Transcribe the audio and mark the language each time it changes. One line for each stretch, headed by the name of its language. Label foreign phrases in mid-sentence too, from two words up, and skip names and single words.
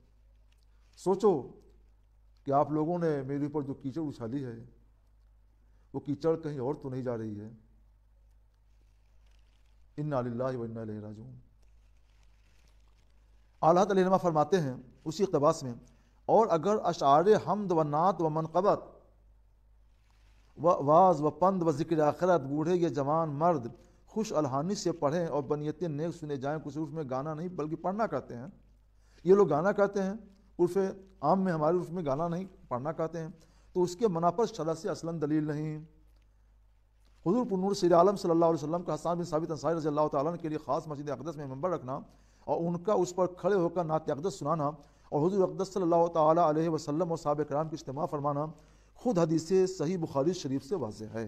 Urdu: سوچو کہ آپ لوگوں نے میرے اوپر جو کیچڑ اچھالی ہے وہ کیچڑ کہیں اور تو نہیں جا رہی ہے۔
Arabic: انا للہ و انا الیہ راجعون۔
Urdu: اعلیٰ علیہ رحمہ فرماتے ہیں اسی اقتباس میں، اور اگر اشعار حمد و نعت و منقبت و واز و پند و ذکر آخرت بوڑھے یا جوان مرد خوش الحانی سے پڑھیں اور بنیت نیک سنے جائیں، کچھ عرف میں گانا نہیں بلکہ پڑھنا کہتے ہیں۔ یہ لوگ گانا کہتے ہیں، عرف عام میں ہمارے عرف میں گانا نہیں پڑھنا کہتے ہیں، تو اس کے منع پر شرع سے اصلاً دلیل نہیں۔ حضور پر نور سید عالم
Arabic: صلی اللہ علیہ وسلم
Urdu: کا حسان بن ثابت انصاری
Arabic: رضی اللہ تعالیٰ عنہ
Urdu: کے لیے خاص مسجد اقدس میں منبر رکھنا اور ان کا اس پر کھڑے ہو کر نعت اقدس سنانا اور حضور اقدس
Arabic: صلی اللہ تعالیٰ علیہ وسلم
Urdu: اور صحابہ کرام کی اجتماع فرمانا خود حدیث صحیح بخاری شریف سے واضح ہے۔